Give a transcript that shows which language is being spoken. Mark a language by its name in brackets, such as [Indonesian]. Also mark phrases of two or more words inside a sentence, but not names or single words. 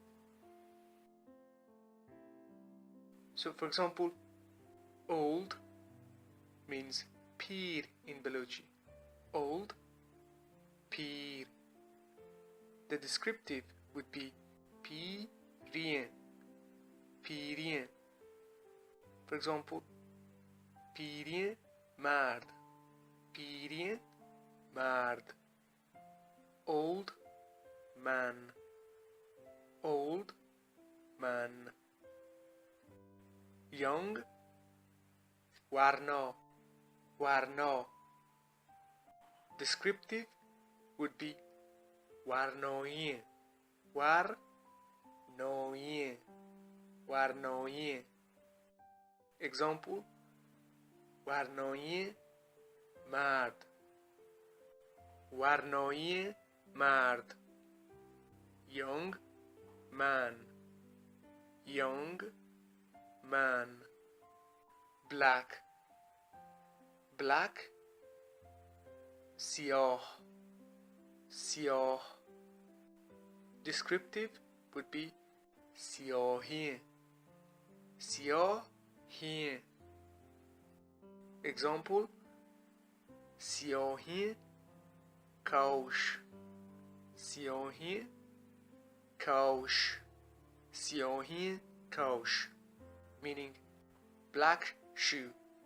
[English] So for example, old means pir in Balochi. Old, pir. The descriptive would be pirien. Pirien. For example, [Baluchi] pirien mard. Pirien mard. [English] Old man. Old man. Young, warno. Warno. Descriptive would be warnoien. [Baluchi] Warnoien. Warnoien. Example, warnoien mard. Warnoien mard. [English] Young man. Young man. Black. Black. [Baluchi] Siah. Siah. [English] Descriptive would be siahien. [Baluchi] Siahien. Example, siahien kaush. Siahien kaush. Siahien kaush [English] meaning black shoe.